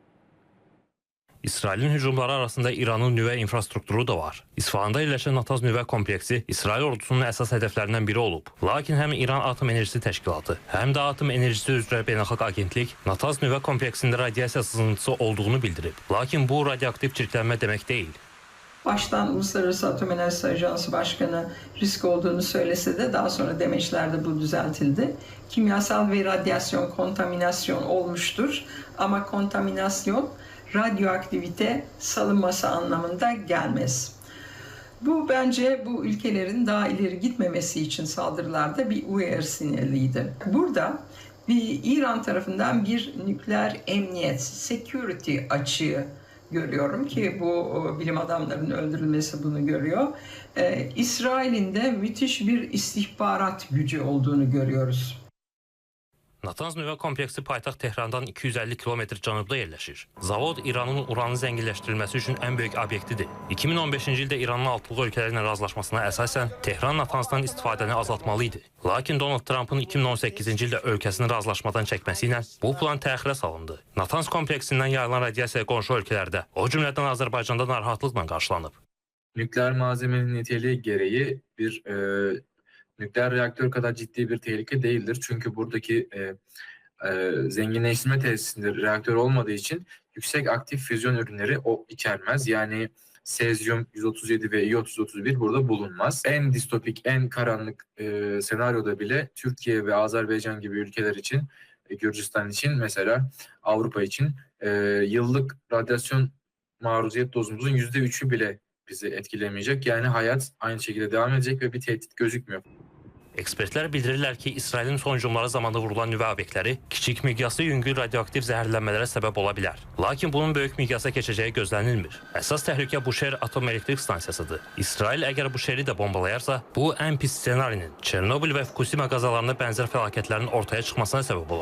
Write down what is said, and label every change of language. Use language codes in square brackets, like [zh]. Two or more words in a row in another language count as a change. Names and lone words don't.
[az] İsrailin hücumları arasında İranın nüvə infrastrukturu da var. İsfahanda yerləşən Natans nüvə kompleksi İsrail ordusunun əsas hədəflərindən biri olub. Lakin həm İran Atom Enerjisi Təşkilatı, həm də Atom Enerjisi üzrə Beynəlxalq Agentlik Natans nüvə kompleksində radiasiya sızıntısı olduğunu bildirib. Lakin bu radioaktiv çirklənmə demək deyil. [tr] Baştan Uluslararası Atom Enerjisi Ajansı Başkanı risk olduğunu söylese de daha sonra demeçlerde bu düzeltildi. Kimyasal ve radyasyon kontaminasyon olmuştur ama kontaminasyon radyoaktivite salınması anlamında gelmez. Bu bence bu ülkelerin daha ileri gitmemesi için saldırılarda bir uyarı sinyaliydi. Burada bir İran tarafından bir nükleer emniyet, security açığı görüyorum ki bu bilim adamlarının öldürülmesi bunu görüyor. İsrail'in de müthiş bir istihbarat gücü olduğunu görüyoruz. [az] Natans nüvə kompleksi paytaxt Tehrandan 250 kilometr cənubda yerləşir. Zavod İranın uranı zənginləşdirilməsi üçün ən böyük obyektidir. 2015-ci ildə İranın altılıq ölkələrlə razılaşmasına əsasən Tehran Natansdan istifadəni azaltmalı idi. Lakin Donald Trump'ın 2018-ci ildə ölkəsini razılaşmadan çəkməsi ilə bu plan təxirə salındı. Natans kompleksindən yayılan radiasiya qonşu ölkələrdə, o cümlədən Azərbaycanda narahatlıqla qarşılanıb. [tr] Nükleer malzemenin niteliği gereği bir nükleer reaktör kadar ciddi bir tehlike değildir. Çünkü buradaki zenginleştirme tesisinde reaktör olmadığı için yüksek aktif füzyon ürünleri o içermez. Yani sezyum 137 ve iy-3031 burada bulunmaz. En distopik, en karanlık senaryoda bile Türkiye ve Azerbaycan gibi ülkeler için, Gürcistan için mesela Avrupa için yıllık radyasyon maruziyet dozumuzun %3'ü bile bizi etkilemeyecek. Yani hayat aynı şekilde devam edecek ve bir tehdit gözükmüyor. [az] Ekspertlər bildirirlər ki, İsrailin son hücumları zamanında vurulan nüvə obyektləri kiçik miqyaslı yüngül radioaktiv zəhərlənmələrə səbəb ola bilər. Lakin bunun böyük miqyasa keçəcəyi gözlənilmir. Əsas təhlükə Buşer Atom Elektrik Stansiyasıdır. İsrail əgər Buşeri də bombalayarsa, bu ən pis ssenarinin Çernobil və Fukushima qazalarına bənzər fəlakətlərin ortaya çıxmasına səbəb olacaq.